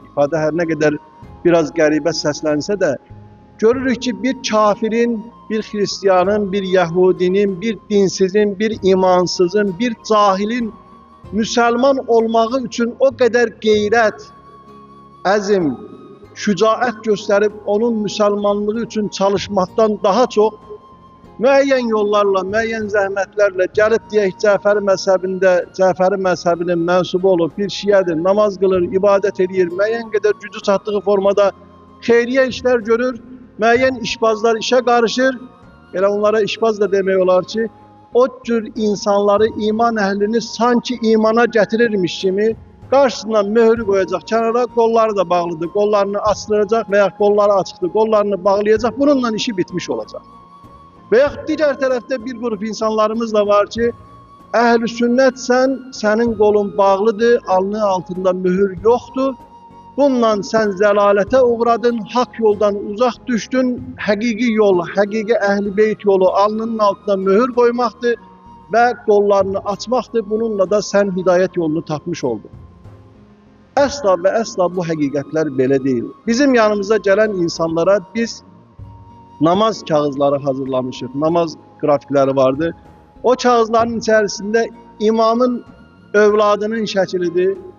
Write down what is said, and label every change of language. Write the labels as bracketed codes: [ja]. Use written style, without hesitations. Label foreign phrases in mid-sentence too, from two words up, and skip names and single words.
[az] İfadə [tr] her ne kadar [az] biraz qəribə səslənsə de görürük ki bir kafirin, bir Hristiyanın, bir Yahudinin, bir dinsizin, bir imansızın, bir cahilin Müslüman olmağı [tr] için o kadar [az] qeyrət, əzm, şücaət gösterip onun Müslümanlığı için [tr] çalışmaktan daha çok [az] müəyyən yollarla, müəyyən zəhmətlərlə gəlib deyək Cəfəri məzhəbinin mənsubu olur, bir şiədir, namaz qılır, ibadət edir, müəyyən qədər gücü çatdığı formada xeyriyyə işlər görür. [tr] müəyyən işbazlar işe karışır. [az] Elə onlara işbaz da demək olar ki, [tr] o tür insanları, iman əhlini sanki imana getirirmiş kimi karşısından mühürü koyacak kenara, kolları da bağlıdır, kollarını astıracak veya kolları açıktır, kollarını bağlayacak, bununla işi bitmiş olacak. Veya diğer tarafta bir grup insanlarımız da var ki, əhl-i sünnetsen, senin kolun bağlıdır, alnı altında mühür yoktur, bununla sen zelalete uğradın, hak yoldan uzak düştün, hakiki yol, hakiki ehl-i beyt yolu alnının altına mühür koymaktır ve kollarını açmaktır. Bununla da sen hidayet yolunu tapmış oldun. [az] Əsla və əsla bu həqiqətlər belə deyil. Bizim yanımıza gələn insanlara biz namaz kağızları hazırlamışıq, namaz qrafikləri vardı. O kağızların içərisində imamın övladının şəklidir.